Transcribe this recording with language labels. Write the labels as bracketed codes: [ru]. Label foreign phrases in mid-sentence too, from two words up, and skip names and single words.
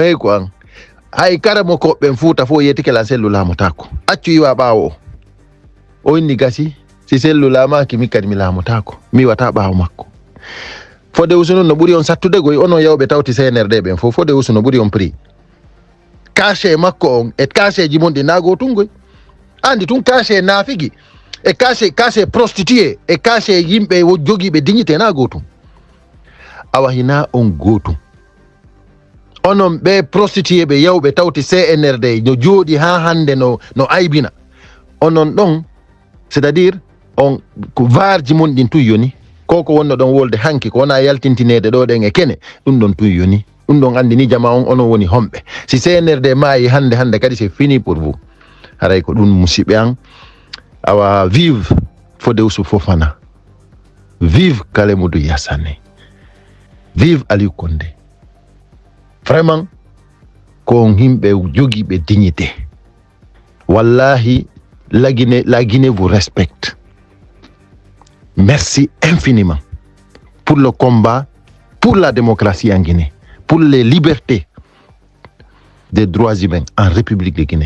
[ff] hey ko an hay karamo koɓɓen Fuuta fo yetike la sellu laamotako accu yiwa ɓaawo o inni gasi si sellu laamaki mi kadi mi laamotako mi wata ɓaawo makko Fodé Oussou noon no ɓuri on sattude goy onon yawɓe tawti CNRD ɓen fof Fodé Oussou no ɓuri on [fr] prix caché [ff] makko on e caché ji mon ɗi naago tun goy andi tun caché naafigi e [fr] caché prostitué [ff] e caché yimɓe jogiiɓe dignité na gootum awa hina on gootum onon ɓe prostitué ɓe yawɓe tawti CNRD no jooɗi ha hande no aybina onon ɗon [fr] c'est à dire [ff] on ko varji mon ɗin tun yoni koko wonno ɗon wolde hanki ko wona yaltintinede ɗo ɗen e kene ɗum ɗon tun yoni ɗum ɗon andi ni jama on onon woni homɓe si CNRD maayi hande kadi [fr] c'est fini pour vous [ff] haray ko ɗum musidɓe an awa vive Fodé Oussou Fofana vive Kalemou Sané vive Aliou Condé vraiment ko himɓe jogiiɓe dignité wallahi [fr] la Guinée vous respecte. Merci infiniment pour le combat pour la démocratie en Guinée, pour les libertés des droits humains en République de Guinée.